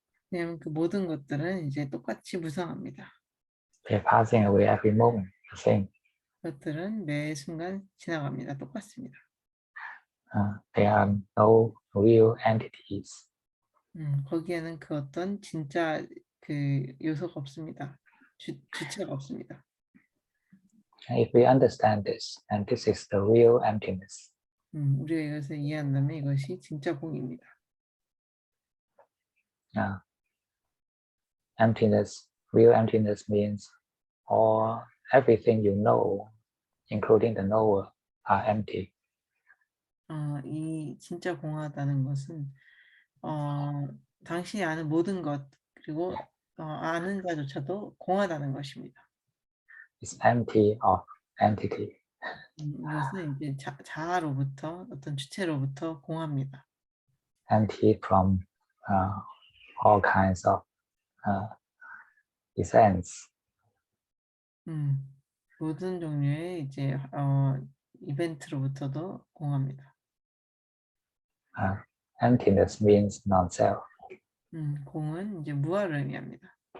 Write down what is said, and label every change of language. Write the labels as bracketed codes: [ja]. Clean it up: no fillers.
[ko] 왜냐하면 그 모든 것들은 이제 똑같이 무상합니다. [en] They're passing away every moment, the same. [ko] 그것들은 매 순간 지나갑니다. 똑같습니다. [en] There are no real entities. [ko] 거기에는 그 어떤 진짜 그 요소가 없습니다. 주체가 없습니다. [en] If we understand this, and this is the real emptiness. [ko] 우리가 이것을 이해한다면 이것이 진짜 공입니다. [en] Emptiness, real emptiness means everything you know, including the knower, are empty. [ko] 이 진짜 공하다는 것은 당신이 아는 모든 것 그리고 아는 자조차도 공하다는 것입니다. [en] It's empty of entity. [ko] 이것은 이제 자아로부터 어떤 주체로부터 공합니다. [en] Empty from all kinds of essence. [ko] 모든 종류의 이제 이벤트로부터도 공합니다. [en] Emptiness means non-self. [ko] 공은 이제 무아를 의미합니다.